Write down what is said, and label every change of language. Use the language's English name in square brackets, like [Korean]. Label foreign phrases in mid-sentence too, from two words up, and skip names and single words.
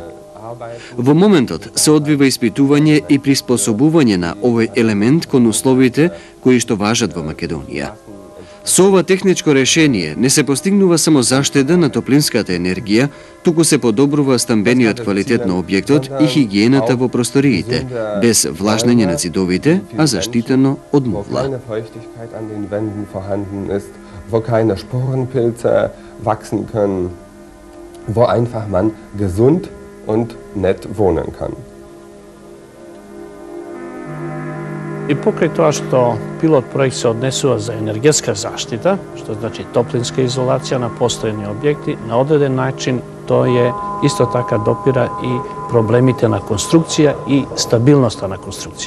[Macedonian] Во моментот се одвива испитување и приспособување на овој елемент кон условите кои што важат во Македонија. Со ова техничко решение не се постигнува само заштеда на топлинската енергија, туку се подобрува стамбениот квалитет на објектот и хигиената во просториите, без влажнење на зидовите, а заштитено од мувла. [German] Wo keine Sporenpilze wachsen können, wo einfach man gesund und nett wohnen kann. [Macedonian] И покрај тоа што пилот проект се однесува за енергетска заштита, што значи топлинска изолација на постојани објекти, на одреден начин тоа е исто така допира и проблемите на конструкција и стабилноста на конструкција.